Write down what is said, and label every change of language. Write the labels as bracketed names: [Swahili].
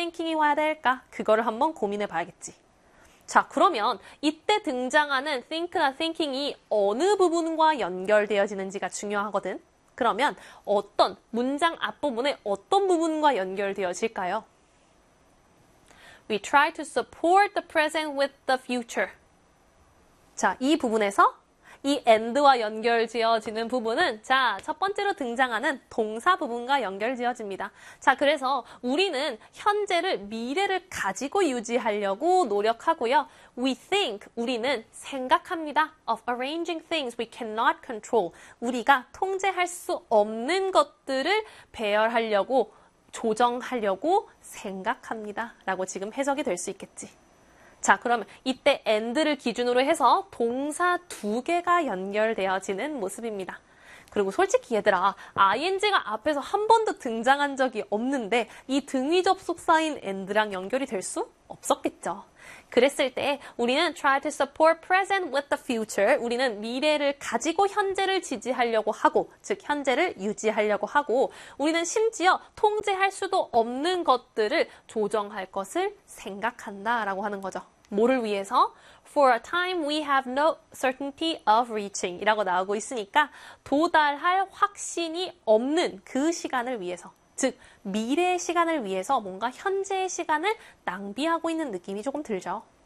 [Korean] thinking이 와야 될까? 그거를 한번 고민해 봐야겠지. 자, 그러면 이때 등장하는 think나 thinking이 어느 부분과 연결되어지는지가 중요하거든. 그러면 어떤 문장 앞부분에 어떤 부분과 연결되어질까요? [English] We try to support the present with the future. [Korean] 자, 이 부분에서 이 and와 연결지어지는 부분은 자, 첫 번째로 등장하는 동사 부분과 연결지어집니다. 자, 그래서 우리는 현재를 미래를 가지고 유지하려고 노력하고요. [English] We think, [Korean] 우리는 생각합니다. [English] Of arranging things we cannot control. [Korean] 우리가 통제할 수 없는 것들을 배열하려고 조정하려고 생각합니다. 라고 지금 해석이 될수 있겠지. 자, 그럼 이때 and를 기준으로 해서 동사 두 개가 연결되어지는 모습입니다. 그리고 솔직히 얘들아, ING가 앞에서 한 번도 등장한 적이 없는데 이 등위 접속사인 and랑 연결이 될수 없었겠죠. 그랬을 때 우리는 [English] try to support present with the future. [Korean] 우리는 미래를 가지고 현재를 지지하려고 하고, 즉 현재를 유지하려고 하고, 우리는 심지어 통제할 수도 없는 것들을 조정할 것을 생각한다라고 하는 거죠. 뭐를 위해서? [English] For a time we have no certainty of reaching [Korean] 이라고 나오고 있으니까 도달할 확신이 없는 그 시간을 위해서, 즉 미래의 시간을 위해서 뭔가 현재의 시간을 낭비하고 있는 느낌이 조금 들죠.